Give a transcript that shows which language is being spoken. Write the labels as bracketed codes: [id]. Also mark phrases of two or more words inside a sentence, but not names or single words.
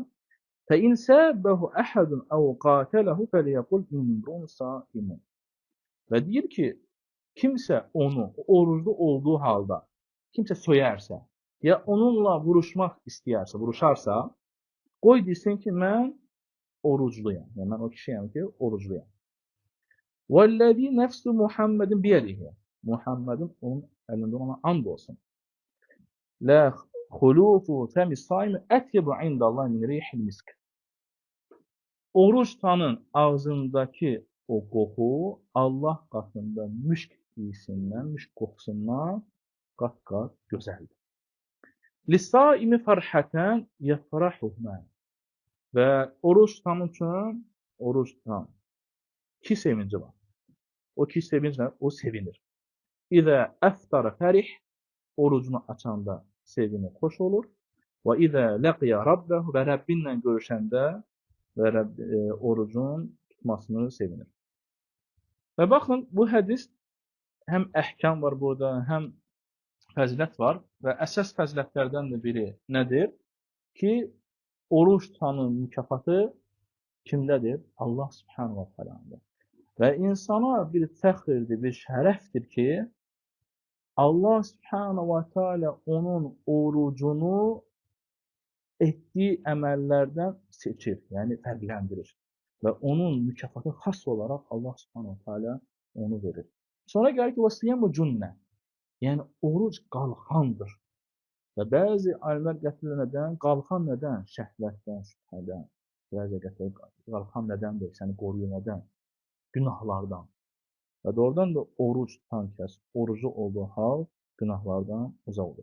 [ar] فإن سابه أحد أو قاتله فليقل امرؤ صائم. [az] Və deyir ki, kimsə onu oruclu olduğu halda, kimsə söyərsə, ya onunla vuruşmaq istəyərsə, vuruşarsa, qoy desin ki, mən orucluyam. Yəni, mən o kişiyəm ki, orucluyam. [ar] وَالَّذِي نَفْسُ مُحَمَّدٍ بِيَدِهِ. [az] Muhammedin onun əlində ona and olsun. [ar] لَا خُلُوفُ فَمِ الصَّائِمِ أَطْيَبُ عِنْدَ اللّٰهِ مِنْ رِيحِ الْمِسْكِ. [az] Oruç tutanın ağzındakı o qoxu Allah qatında müşk iyisindən, müşk qoxusundan qat-qat gözəldir. [ar] لِسَّائِمِ فَرْحَةً يَفْرَحُهُ. [az] Və oruç tutan üçün, oruç tutan iki sevinci var. O iki sevinclə o sevinir. [ar] إذا أفطر فرح, [az] orucunu açanda sevinir, xoş olur. Və [ar] إذا لقي ربه, [az] və Rəbbinlə görüşəndə və orucun tutmasını sevinir. Və baxın, bu hədis həm əhkam var burada, həm fəzilət var və əsas fəzilətlərdən də biri nədir? Ki, oruç tutanın mükafatı kimdədir? [ar] الله سبحانه وتعالى. [az] Və insana bir fəxrdir, bir şərəfdir ki, [ar] الله سبحانه وتعالى [az] onun orucunu etdiyi əməllərdən seçir, yəni fərqləndirir. Və onun mükafatı xas olaraq [ar] الله سبحانه وتعالى [az] onu verir. Sonra gəlir ki, [ar] والصيام جنة, [az] yəni oruc qalxandır. Və bəzi alimlər gətirir nədən? Qalxan nədən? Şəhvətdən, şübhədən. Bəzi gətirir, qalxan nədəndir? Səni qoruyur nədən? Günahlardan. Və doğrudan da oruc tutan kəs, orucu olduğu hal günahlardan uzaq olur.